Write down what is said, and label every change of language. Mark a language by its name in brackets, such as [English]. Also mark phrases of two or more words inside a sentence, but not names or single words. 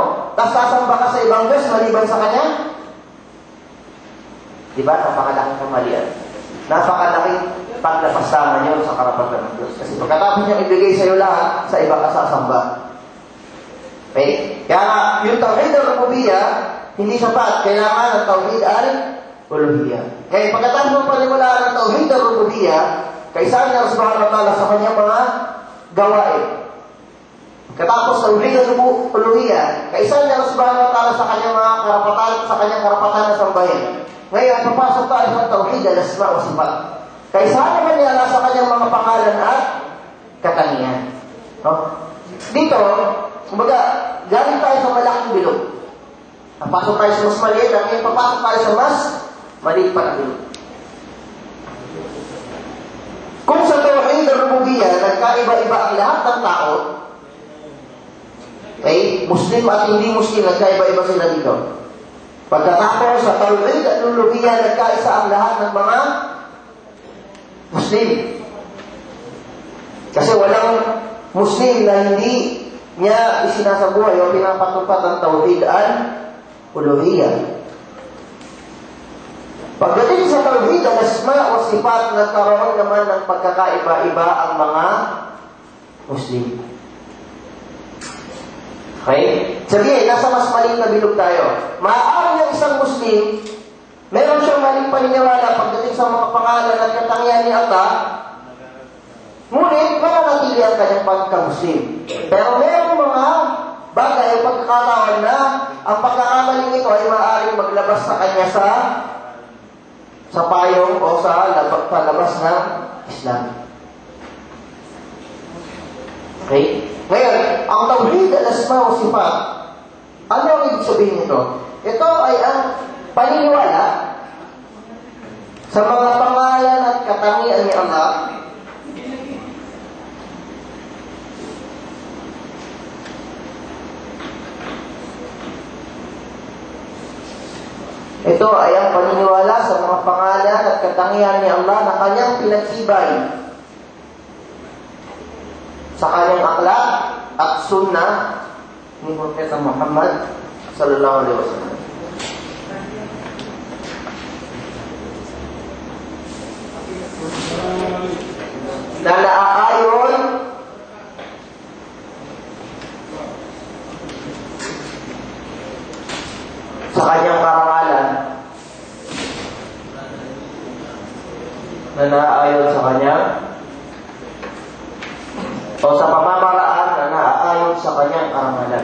[Filipino] Tapos sasamba ka sa ibang Diyos maliban sa Kanya. Diba? Napakalaking kamalian. Napakalaking paglapastangan yun sa karapatan ng Diyos. Kasi pagkatapos niya ibigay sa'yo lahat, sa iba ka sasamba. Okay? Kaya yung [Arabic] توحيد الربوبية, [Filipino] hindi sapat. Kailangan ng [Arabic] توحيد الألوهية. [Filipino] Kaya pagkatapos mo paniwalaan ng [Arabic] توحيد الربوبية, [Filipino] kaisahan niya [Arabic] سبحانه وتعالى [Filipino] sa kanyang mga gawain. Katapos [Arabic] توحيد الألوهية, [Filipino] kaisahan niya [Arabic] سبحانه وتعالى [Filipino] sa kanyang mga karapatan na sambahin. Ngayon, papasok tayo sa [Arabic] توحيد الأسماء وصفات. [Filipino] Kaisahan naman niya sa kanyang mga pangalan at katangian. No? Dito, kumbaga, galing tayo sa malaking bilog. Papasok tayo sa mas maliit, at ngayon papasok tayo sa mas maliit pa na bilog. Kung sa [Arabic] توحيد الربوبية, [Filipino] nagkaiba-iba ang lahat ng tao, okay, Muslim at hindi Muslim, nagkaiba-iba sila dito. Pagkatapos sa [Arabic] توحيد الألوهية, [Filipino] nagkaisa ang lahat ng mga Muslim. Kasi walang Muslim na hindi niya isinasabuhay o pinapatupad ang [Arabic] توحيد الألوهية. [Filipino] Pagdating sa [Arabic] توحيد الأسماء [Filipino] o sifat, nagkaroon naman ng pagkakaiba-iba ang mga Muslim. Okay? Sabihin, nasa mas maling na bilog tayo. Maaari ng isang Muslim, meron siyang maling paniniwala pagdating sa mga pangalan at katangian ni Allah, ngunit mananatili ang kanyang pagka-Muslim. Pero meron mga bagay o pagkakataon na ang pagkakamaling ito ay maaaring maglabas sa kanya sa payong o sa palabas ng Islam. Okay? Ngayon, ang [Arabic] توحيد الأسماء وصفات, [Filipino] ano ang ibig sabihin nito? Ito ay ang paniniwala sa mga pangalan at katangian ni Allah Ito ay ang paniniwala sa mga pangalan at katangian ni Allah na kanyang pinagsibay sa kanyang akhlak at sunnah ni Propeta Muhammad [Arabic] صلى الله عليه وسلم. [Filipino] Na naaayon sa kanyang karangalan, na naaayon sa kanyang o sa pamamaraan na naaayon sa kanyang karangalan.